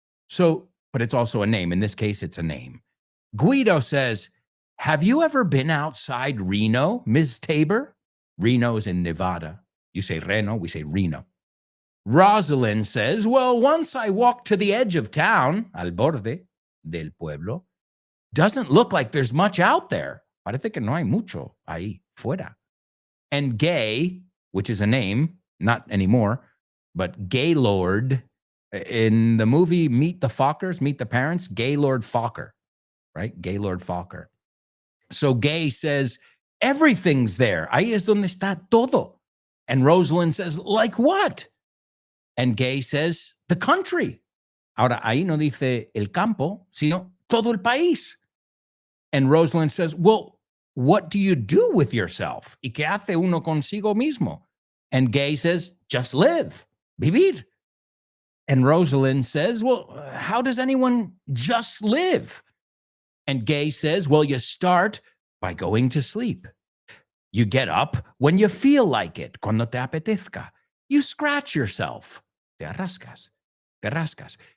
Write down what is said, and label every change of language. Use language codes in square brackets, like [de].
[en] So, but it's also a name. In this case, it's a name. Guido says, have you ever been outside Reno, Ms. Tabor? Reno's in Nevada. You say Reno, we say Reno. Rosalind says, well, once I walked to the edge of town, [es] al borde del pueblo. [en] Doesn't look like there's much out there. [es] Parece que no hay mucho ahí fuera. [en] And Gay, which is a name, not anymore, but Gaylord, in the movie Meet the Fockers, Meet the Parents, Gaylord Focker, right? Gaylord Focker. So Gay says, everything's there. [es] Ahí es donde está todo. [en] And Rosalind says, like what? And Gay says, the country. [es] Ahora, ahí no dice el campo, sino todo el país. [en] And Rosalind says, well, what do you do with yourself? [es] ¿Y qué hace uno consigo mismo? [en] And Gay says, just live, [es] vivir. [en] And Rosalind says, well, how does anyone just live? And Gay says, well, you start by going to sleep. You get up when you feel like it, [es] cuando te apetezca. [en] You scratch yourself, [es] te rascas, te rascas.